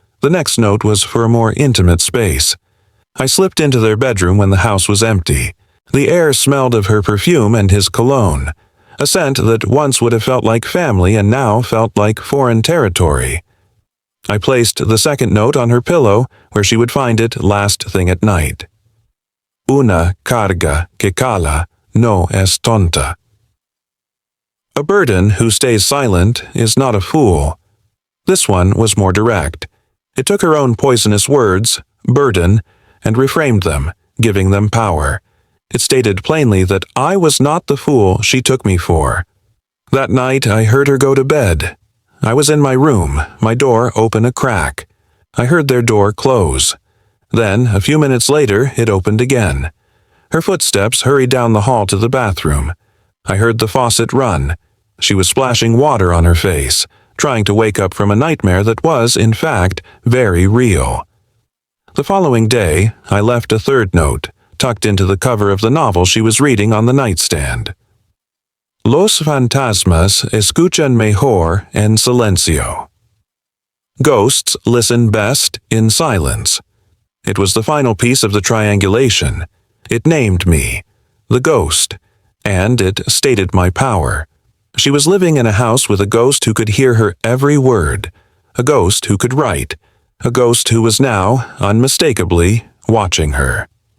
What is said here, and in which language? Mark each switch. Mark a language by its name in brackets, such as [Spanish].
[English] The next note was for a more intimate space. I slipped into their bedroom when the house was empty. The air smelled of her perfume and his cologne, a scent that once would have felt like family and now felt like foreign territory. I placed the second note on her pillow where she would find it last thing at night. [Spanish] Una carga que cala no es tonta. [English] A burden who stays silent is not a fool. This one was more direct. It took her own poisonous words, burden, and reframed them, giving them power. It stated plainly that I was not the fool she took me for. That night I heard her go to bed. I was in my room, my door open a crack. I heard their door close. Then, a few minutes later, it opened again. Her footsteps hurried down the hall to the bathroom. I heard the faucet run. She was splashing water on her face, trying to wake up from a nightmare that was, in fact, very real. The following day, I left a third note, tucked into the cover of the novel she was reading on the nightstand. [Spanish] Los fantasmas escuchan mejor en silencio. [English] Ghosts listen best in silence. It was the final piece of the triangulation. It named me, the ghost, and it stated my power. She was living in a house with a ghost who could hear her every word, a ghost who could write, a ghost who was now, unmistakably, watching her.